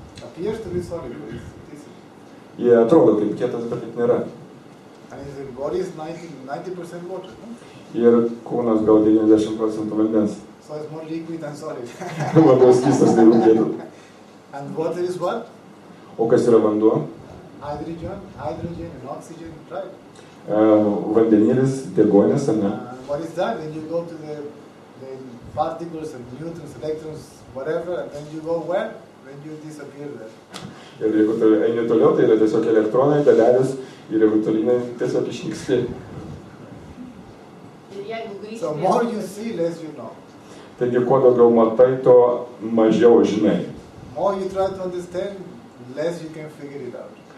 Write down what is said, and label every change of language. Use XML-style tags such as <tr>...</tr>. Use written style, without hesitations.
<en>Appears to be solid, but it isn't.</en> <lt>Jie atrodo kaip kietas, bet taip nėra.</lt> <en>And the body is 90% water, no?</en> <lt>Ir kūnas gal 90% vandens.</lt> <en>So it's more liquid than solid.</en> <lt>Labiau skystas nei rūkėtų.</lt> <en>And water is what?</en> <lt>O kas yra vanduo?</lt> <en>Hydrogen and oxygen, right?</en> <lt>Vandenilis, deguonis, ar ne?</lt> <en>What is that? Then you go to the particles and neutrons, electrons, whatever, and then you go where? Then you disappear there.</en> <lt>Ir jeigu tu eini toliau, tai yra tiesiog elektronai, dalelės ir jeigu tolynai tiesiog išnyksti.</lt> <en>So more you see, less you know.</en> <lt>Taigi, kuo daugiau matai, to mažiau žinai.</lt> <en>More you try to understand, less you can figure it out.</en>